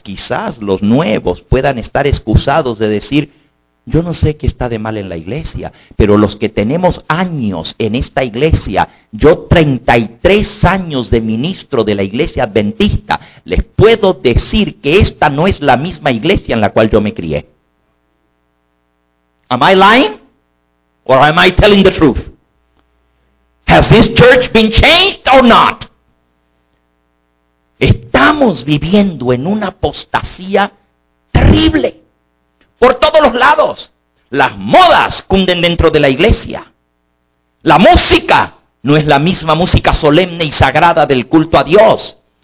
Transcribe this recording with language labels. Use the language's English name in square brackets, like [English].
[Spanish] Quizás los nuevos puedan estar excusados de decir, yo no sé qué está de mal en la iglesia, pero los que tenemos años en esta iglesia, yo 33 años de ministro de la iglesia adventista, les puedo decir que esta no es la misma iglesia en la cual yo me crié. [English] Am I lying? Or am I telling the truth? Has this church been changed or not? [Spanish] Estamos viviendo en una apostasía terrible. Por todos los lados. Las modas cunden dentro de la iglesia. La música no es la misma música solemne y sagrada del culto a Dios.